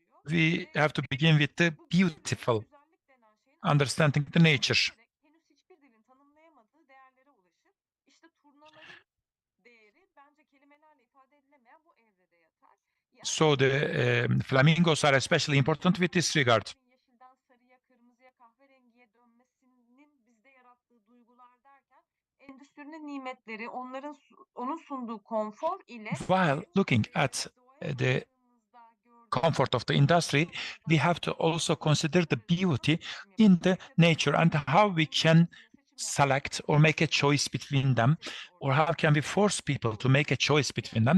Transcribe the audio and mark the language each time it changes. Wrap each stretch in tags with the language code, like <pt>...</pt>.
<en>we have to begin with the beautiful, understanding the nature.</en> <tr>Henüz hiçbir dilin tanımlayamadığı değerlere ulaşır. İşte turnaların değeri bence kelimelerle ifade edilemeyen bu evrede yatar.</tr> <en>So the flamingos are especially important with this regard.</en> <tr>Yeşilden sarıya, kırmızıya, kahverengiye dönmesinin bizde yarattığı duygular derken endüstrinin nimetleri, onun sunduğu konfor ile</tr> <en>While looking at the comfort of the industry, we have to also consider the beauty in the nature and how we can select or make a choice between them, or how can we force people to make a choice between them.</en>